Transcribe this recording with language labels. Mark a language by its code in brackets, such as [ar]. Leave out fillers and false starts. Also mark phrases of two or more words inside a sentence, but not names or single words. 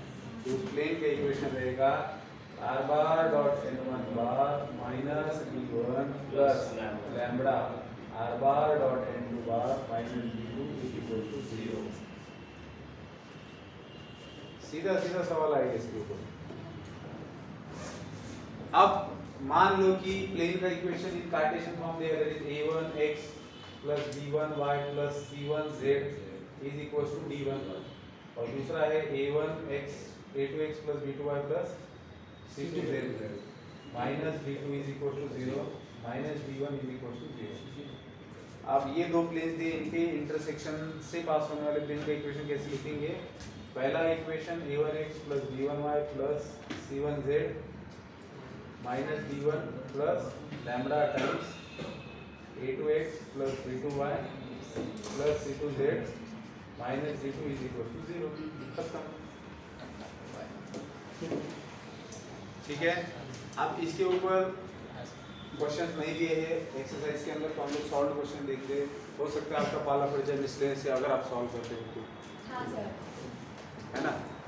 [hi] तो उस प्लेन का इक्वेशन रहेगा [en] r bar dot n1 bar minus d1 plus lambda r bar dot n2 bar minus d2 equal to 0. [hi] सीधा सीधा सवाल आएगा इसके ऊपर। अब मान लो कि प्लेन का इक्वेशन इन कार्टेशियन फॉर्म दिया गया है [en] a1x plus b1y plus c1z is equals to d1, [hi] और दूसरा है [en] a1x a2x plus b2y plus c2z minus d2 is equals to 0 minus d1 is equals to 0। [hi] अब ये दो प्लेन्स दिए, इनके इंटरसेक्शन से पास होने वाले प्लेन का इक्वेशन कैसे लिखेंगे। पहला इक्वेशन [en] a1x plus b1y plus c1z minus d1 plus lambda times a2x plus b2y plus c2z minus d2 is equal to 0। [hi] खत्म, ठीक है। अब इसके ऊपर क्वेश्चंस नहीं दिए हैं एक्सरसाइज के अंदर, तो हम लोग [en] solve question [hi] देखते हैं। हो सकता है आपका पाला पड़ जाए मिसलेनियस से अगर आप सॉल्व करते हो तो, हाँ सर, है ना।